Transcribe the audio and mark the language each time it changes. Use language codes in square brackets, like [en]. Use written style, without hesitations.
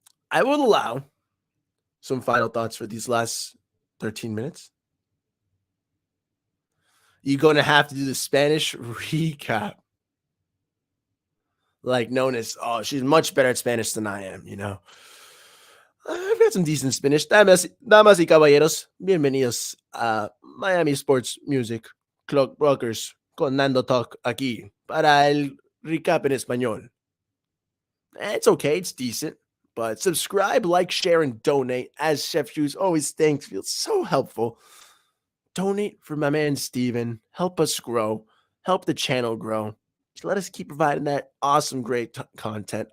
[en] I will allow some final thoughts for these last 13 minutes. You're going to have to do the Spanish recap. Like Nonis. Oh, she's much better at Spanish than I am, I've got some decent Spanish. [es] Damas y caballeros, bienvenidos a Miami Sports Music Clock Brokers con Nando Talk aquí para el recap en español. [en] It's okay, it's decent, but subscribe, like, share, and donate. As Chef Shoes always thanks, feels so helpful. Donate for my man Steven. Help us grow. Help the channel grow. Let us keep providing that awesome, great content.